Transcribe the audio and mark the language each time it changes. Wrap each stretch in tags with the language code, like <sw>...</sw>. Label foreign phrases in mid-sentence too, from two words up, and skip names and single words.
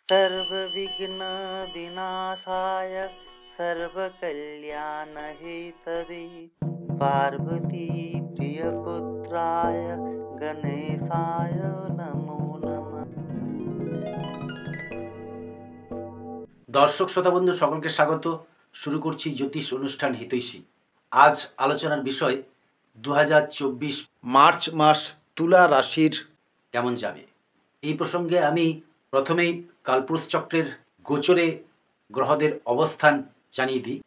<sa>सर्वविघ्न विनाशाय सर्वकल्याण हेतवे पार्वती प्रियपुत्राय गणेशाय नमो नमः।</sa> <bn>দর্শক শ্রোতা বন্ধু সকলকে স্বাগত। শুরু করছি জ্যোতিষ অনুষ্ঠান হিতৈষী। আজ আলোচনার বিষয় 2024 মার্চ মাস তুলা রাশির কেমন যাবে। এই প্রসঙ্গে আমি প্রথমেই কালপুরুষ চক্রের গোচরে গ্রহদের অবস্থান জানিয়ে দিই।</bn>